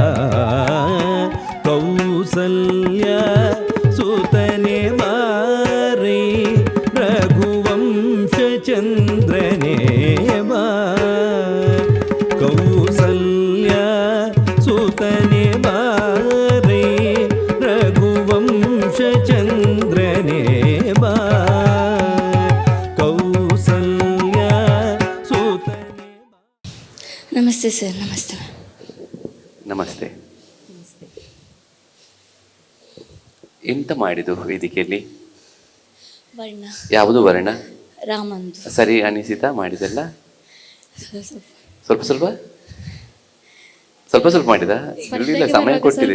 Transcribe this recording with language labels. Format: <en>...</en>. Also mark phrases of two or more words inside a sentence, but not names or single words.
<kn>ಕೌಸಲ್ಯ ಸುತನೆ ಬಾರೈ ರಘುವಂಶ ಚಂದ್ರನೇ ಬಾ ಕೌಸಲ್ಯ ಸುತನೆ ಬಾರೈ ರಘುವಂಶ ಚಂದ್ರನೇ ಬಾ ಕೌಸಲ್ಯ ಸುತನೆ ಬಾ. ನಮಸ್ತೆ ಸರ್. ನಮಸ್ತೆ. ನಮಸ್ತೆ. ಎಂತ ಮಾಡಿದ್ದು ವೇದಿಕೆಯಲ್ಲಿ? ವರ್ಣ. ಯಾವುದು ವರ್ಣ? ರಾಮಂದು. ಸರಿ ಅನಿಸಿತಾ ಮಾಡಿದೆಲ್ಲ? ಸ್ವಲ್ಪ ಸ್ವಲ್ಪ ಸ್ವಲ್ಪ ಸ್ವಲ್ಪ ಮಾಡಿದ? ಇಲ್ಲ, ಸಮಯ ಕೊಟ್ಟಿದೆ.</kn>